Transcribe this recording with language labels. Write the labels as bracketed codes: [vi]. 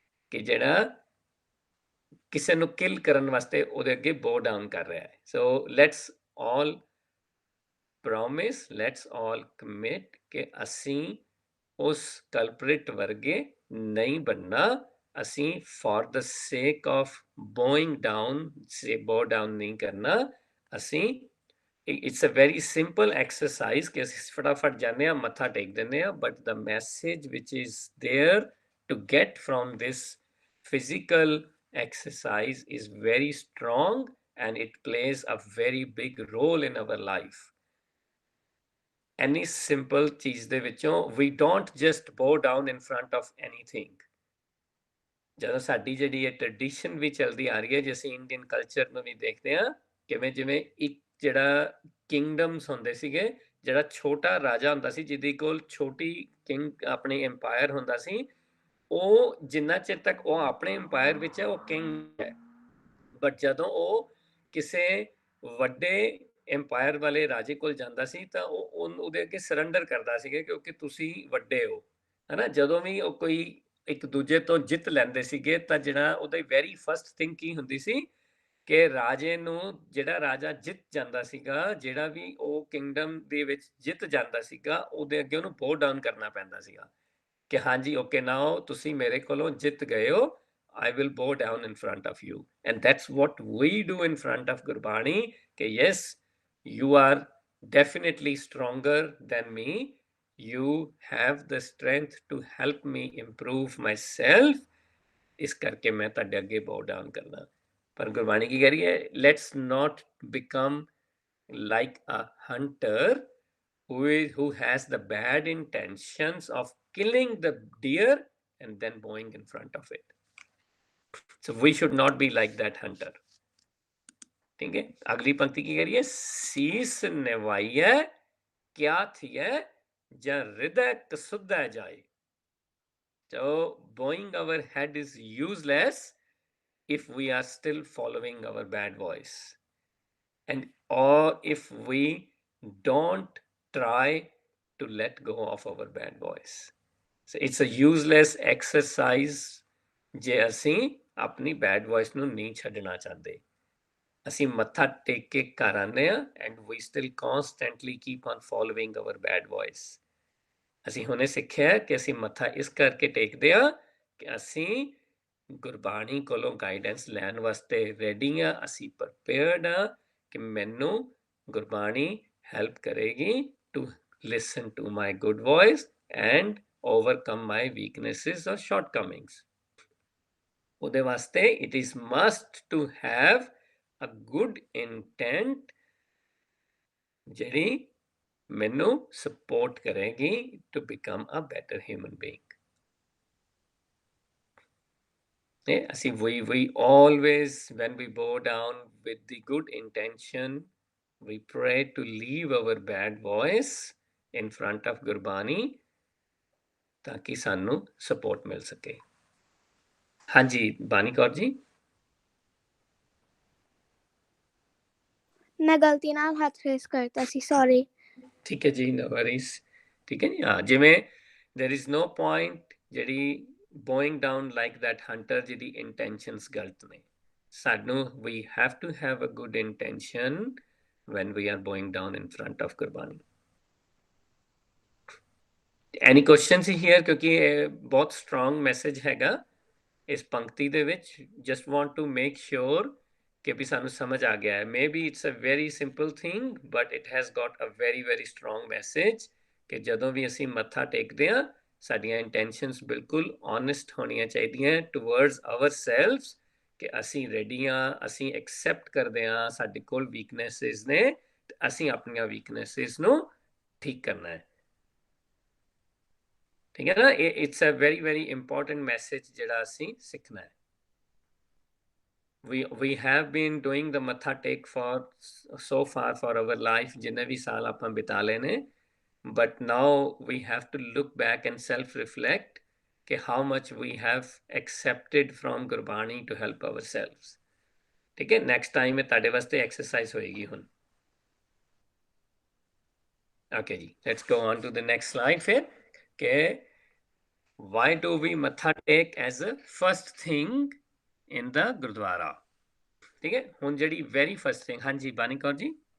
[pa] ਕਿ ਜਿਹੜਾ ਕਿਸੇ ਨੂੰ ਕਿਲ ਕਰਨ ਵਾਸਤੇ ਉਹਦੇ ਅੱਗੇ ਬੋ ਡਾਊਨ ਕਰ ਰਿਹਾ ਹੈ। [en] so let's all promise, let's all commit [pa] ਕਿ ਅਸੀਂ ਉਸ ਕਲਪ੍ਰਿਟ ਵਰਗੇ ਨਹੀਂ ਬਣਨਾ। ਅਸੀਂ [en] for the sake of bowing down, bow down [pa] ਨਹੀਂ ਕਰਨਾ। ਅਸੀਂ [en] it's a very simple exercise [pa] ਕਿ ਅਸੀਂ ਫਟਾਫਟ ਜਾਂਦੇ ਹਾਂ, ਮੱਥਾ ਟੇਕ ਦਿੰਦੇ ਹਾਂ, [en] but the message which is there to get from this physical exercise is very strong and it plays a very big role in our life. Any simple [pa] ਚੀਜ਼ ਦੇ ਵਿੱਚੋਂ [en] we don't just bow down in front of anything. [pa] ਜਦੋਂ ਸਾਡੀ ਜਿਹੜੀ ਇਹ tradition ਵੀ ਚੱਲਦੀ ਆ ਰਹੀ ਹੈ, ਜੇ ਅਸੀਂ ਇੰਡੀਅਨ ਕਲਚਰ ਨੂੰ ਵੀ ਦੇਖਦੇ ਹਾਂ, ਕਿਵੇਂ ਜਿਵੇਂ ਇੱਕ ਜਿਹੜਾ ਕਿੰਗਡਮਸ ਹੁੰਦੇ ਸੀਗੇ, ਜਿਹੜਾ ਛੋਟਾ ਰਾਜਾ ਹੁੰਦਾ ਸੀ ਜਿਹਦੇ ਕੋਲ ਛੋਟੀ ਕਿੰਗ ਆਪਣੀ ਐਮਪਾਇਰ ਹੁੰਦਾ ਸੀ, ਉਹ ਜਿੰਨਾ ਚਿਰ ਤੱਕ ਉਹ ਆਪਣੇ ਐਮਪਾਇਰ ਵਿੱਚ ਹੈ ਉਹ ਕਿੰਗ ਹੈ, ਬਟ ਜਦੋਂ ਉਹ ਕਿਸੇ ਵੱਡੇ ਐਮਪਾਇਰ ਵਾਲੇ ਰਾਜੇ ਕੋਲ ਜਾਂਦਾ ਸੀ ਤਾਂ ਉਹ ਉਹਦੇ ਅੱਗੇ ਸਰੈਂਡਰ ਕਰਦਾ ਸੀਗਾ ਕਿਉਂਕਿ ਤੁਸੀਂ ਵੱਡੇ ਹੋ, ਹਨਾ। ਜਦੋਂ ਵੀ ਉਹ ਕੋਈ ਇੱਕ ਦੂਜੇ ਤੋਂ ਜਿੱਤ ਲੈਂਦੇ ਸੀਗੇ ਤਾਂ ਜਿਹੜਾ ਉਹਦੀ [en] very first thing [pa] ਕੀ ਹੁੰਦੀ ਸੀ ਕਿ ਰਾਜੇ ਨੂੰ, ਜਿਹੜਾ ਰਾਜਾ ਜਿੱਤ ਜਾਂਦਾ ਸੀਗਾ, ਜਿਹੜਾ ਵੀ ਉਹ ਕਿੰਗਡਮ ਦੇ ਵਿੱਚ ਜਿੱਤ ਜਾਂਦਾ ਸੀਗਾ, ਉਹਦੇ ਅੱਗੇ ਉਹਨੂੰ ਬੋ ਡਾਊਨ ਕਰਨਾ ਪੈਂਦਾ ਸੀਗਾ ਕਿ ਹਾਂਜੀ [en] okay now [pa] ਤੁਸੀਂ ਮੇਰੇ ਕੋਲੋਂ ਜਿੱਤ ਗਏ ਹੋ, [en] I will bow down in front of you. And that's what we do in front of Gurbani. Okay, yes, you are definitely stronger than me. You have the strength to help me improve myself. [pa] ਇਸ ਕਰਕੇ ਮੈਂ ਤੁਹਾਡੇ ਅੱਗੇ bow down ਕਰਨਾ। ਪਰ ਗੁਰਬਾਣੀ ਕੀ ਕਹਿ ਰਹੀ ਹੈ? [en] Let's not become like a hunter who has the bad intentions of killing the deer and then bowing in front of it. So we should not be like that hunter. [hi] ठीक है, अगली पंक्ति की करिए, शीस निवाइए क्या थिए ज हृदय कसुद्ध जाए। [en] So bowing our head is useless if we are still following our bad voice, and or if we don't try to let go of our bad voice. So it's a useless exercise [pa] ਜੇ ਅਸੀਂ ਆਪਣੀ bed voice ਨੂੰ ਨਹੀਂ ਛੱਡਣਾ ਚਾਹੁੰਦੇ। ਅਸੀਂ ਮੱਥਾ ਟੇਕ ਕੇ ਘਰ ਆਉਂਦੇ ਹਾਂ [en] And we still constantly keep on following our bad voice. [pa] ਅਸੀਂ ਹੁਣੇ ਸਿੱਖਿਆ ਕਿ ਅਸੀਂ ਮੱਥਾ ਇਸ ਕਰਕੇ ਟੇਕਦੇ ਹਾਂ ਕਿ ਅਸੀਂ ਗੁਰਬਾਣੀ ਕੋਲੋਂ ਗਾਈਡੈਂਸ ਲੈਣ ਵਾਸਤੇ ਰੈਡੀ ਹਾਂ, ਅਸੀਂ ਪ੍ਰਪੇਅਰਡ ਹਾਂ ਕਿ ਮੈਨੂੰ ਗੁਰਬਾਣੀ ਹੈਲਪ ਕਰੇਗੀ [en] To listen to my good voice and overcome my weaknesses or shortcomings. [pa] ਉਹਦੇ ਵਾਸਤੇ [en] it is must to have a good intent [pa] ਜਿਹੜੀ ਮੈਨੂੰ [en] support [pa] ਕਰੇਗੀ [en] to become a better human being. [pa] ਅਸੀਂ [en] we always, when we bow down with the good intention, we pray to leave our bad voice in front of Gurbani [pa] ਤਾਂ ਕਿ ਸਾਨੂੰ support ਮਿਲ ਸਕੇ। ਹਾਂਜੀ ਬਾਨੀ ਕੌਰ ਜੀ। ਮੈਂ ਗਲਤੀ ਨਾਲ ਹੱਥ ਰੇਸ ਕਰਤਾ ਸੀ, ਸੌਰੀ। ਠੀਕ ਹੈ ਜੀ, [en] No worries. [pa] ਠੀਕ ਹੈ ਜੀ। ਹਾਂ, ਜਿਵੇਂ [en] there is no point [pa] ਜਿਹੜੀ [en] bowing down like that hunter [pa] ਜਿਹਦੀ ਇੰਟੈਂਸ਼ਨਸ ਗਲਤ ਨੇ। ਸਾਨੂੰ [en] we have to have a good intention when we are bowing down in front of Gurbani. Any questions here? [pa] ਕਿਉਂਕਿ ਇਹ ਬਹੁਤ strong message ਹੈਗਾ ਇਸ ਪੰਕਤੀ ਦੇ ਵਿੱਚ। [en] Just want to make sure [pa] ਕਿ ਵੀ ਸਾਨੂੰ ਸਮਝ ਆ ਗਿਆ ਹੈ। [en] Maybe it's a very simple thing, but it has got a very, very strong message [pa] ਕਿ ਜਦੋਂ ਵੀ ਅਸੀਂ ਮੱਥਾ ਟੇਕਦੇ ਹਾਂ ਸਾਡੀਆਂ intentions ਬਿਲਕੁਲ honest ਹੋਣੀਆਂ ਚਾਹੀਦੀਆਂ [en] towards ourselves [pa] ਕਿ ਅਸੀਂ ready ਹਾਂ, ਅਸੀਂ accept ਕਰਦੇ ਹਾਂ ਸਾਡੇ ਕੋਲ weaknesses ਨੇ, ਅਸੀਂ ਆਪਣੀਆਂ weaknesses ਨੂੰ ਠੀਕ ਕਰਨਾ ਹੈ। ਠੀਕ ਹੈ ਨਾ? [en] It's a very, very important message [pa] ਜਿਹੜਾ ਅਸੀਂ ਸਿੱਖਣਾ ਹੈ। [en] We have been doing the matha take for so far for our life, [pa] ਜਿੰਨੇ ਵੀ ਸਾਲ ਆਪਾਂ ਬਿਤਾ ਲਏ ਨੇ, [en] but now we have to look back and self-reflect ਕਿ how much we have accepted from Gurbani to help ourselves. [pa] ਠੀਕ ਹੈ, [en] next time [pa] ਇਹ ਤੁਹਾਡੇ ਵਾਸਤੇ exercise ਹੋਏਗੀ ਹੁਣ। [en] Okay ਜੀ, let's go on to the next slide [pa] ਫਿਰ ਕਿ [en] why do we matha take as a first thing in the gurdwara? [hi] ठीक है, [pa] ਹੁਣ ਜਿਹੜੀ [en] very first thing, [pa] ਹਾਂਜੀ ਬਾਨੀ ਕੌਰ ਜੀ।